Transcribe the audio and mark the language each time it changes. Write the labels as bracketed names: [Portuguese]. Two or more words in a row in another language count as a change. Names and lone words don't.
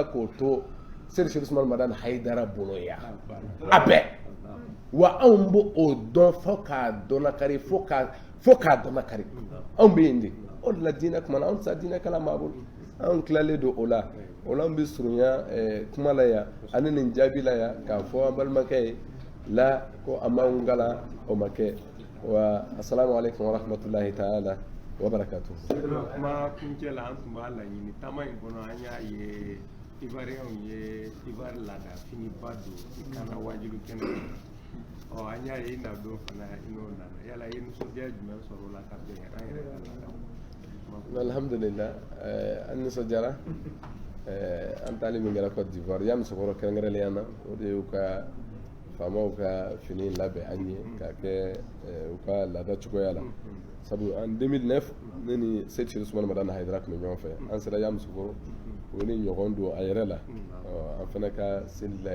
[Bambara] k'o to Seydi Sharif Usmane Madani Hayidara bolo yan a bɛɛ wa anw b'o dɔn fo k'a dɔnnakari fo k'a dɔnnakari anw bɛ yen de o de la diinɛ kuma na anw tɛ se diinɛ kalan maa bolo anw tilalen don o la an bɛ surunya kuma la yan ani nin jaabi la yan k'a fɔ an balimakɛ ye la ko an b'anw kalan o ma kɛ wa [Arabic] السلام عليكم ورحمة الله تعالى وبركاته. [Bambara] kuma kuncɛ la an tun b'a laɲini taama in kɔnɔ an y'a ye Ivoiriyɛnw ye Ivoire laada finiba don i kana wajilu kɛnɛ an y'a ye i na don fana i n'o nana yala i ye nisɔndiya jumɛn sɔrɔ o la ka bɛn an yɛrɛ ka laadaw. Alhamdulillah an nisɔndiyara an taali min kɛra Côte d'Ivoire y'a musokɔrɔ kɛrɛnkɛrɛnnenya na o de y'u ka faamaw ka fini labɛn an ye k'a kɛ u ka laada cogoya la sabu en 2009 ne ni Seydi Sharif Usmane Madani Hayidara tun bɛ ɲɔgɔn fɛ an sera y'a musokɔrɔ o ni ɲɔgɔn don a yɛrɛ la an fana ka seli la